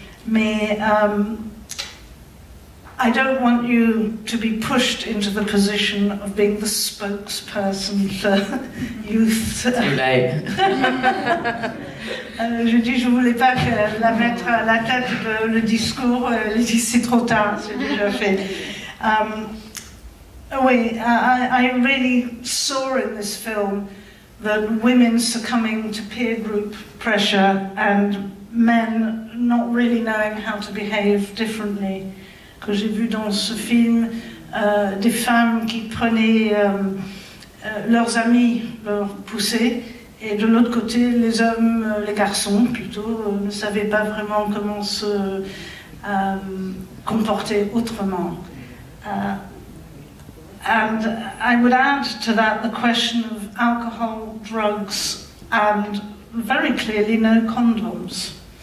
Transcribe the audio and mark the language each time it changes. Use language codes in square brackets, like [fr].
[en] Mais I don't want you to be pushed into the position of being the spokesperson for youth. Too late. [fr] Je dis, je voulais pas la mettre à la tête le discours. Elle dit, c'est trop tard, c'est déjà fait. [en] Oui, I really saw in this film that women succumbing to peer group pressure and men not really knowing how to behave differently. [fr] Que j'ai vu dans ce film des femmes qui prenaient leurs amis, leur poussaient, et de l'autre côté, les hommes, les garçons plutôt, ne savaient pas vraiment comment se comporter autrement. [en] And I would add to that the question of alcohol, drugs, and very clearly no condoms.